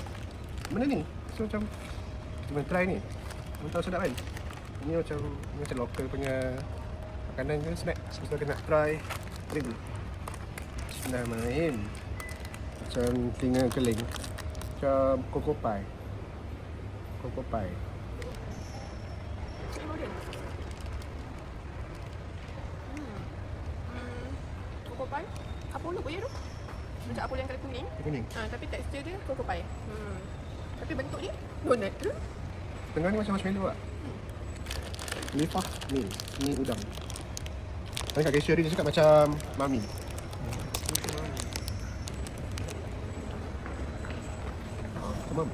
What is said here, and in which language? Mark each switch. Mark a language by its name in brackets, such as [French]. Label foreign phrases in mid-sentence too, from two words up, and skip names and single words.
[Malay] Benda ni. So macam kita try ni. Mana tahu sedap kan? Ni macam local punya makanan ke snack. So kita nak try ni. [Arabic] بسم الله الرحمن الرحيم. [Malay] Macam telinga keling. Macam coco pie. Coco pie. Coco pie. Apollo punya tu. Macam Apollo yang kala kuning. Kuning. Tapi tekstur dia coco pie. Tapi bentuk dia donut. Tengah ni macam marshmallow tak? Lifah ni. Ni udang. Tadi kat cashier dia cakap macam mami. Tamam.